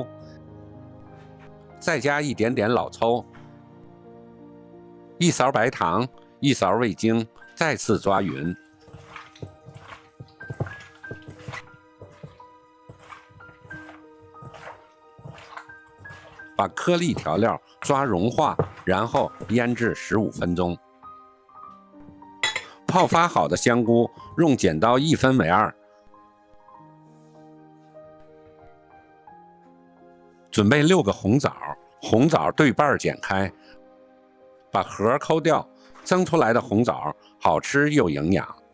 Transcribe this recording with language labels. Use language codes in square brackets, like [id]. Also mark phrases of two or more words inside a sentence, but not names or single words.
[zh] 再加一點點老抽，1勺白糖，1勺味精，再次抓匀。把顆粒調料抓融化，然後醃制15分鐘。泡發好的香菇用剪刀1分為2。準備6個紅棗，紅棗對半剪開，把核摳掉，蒸出來的紅棗好吃又營養。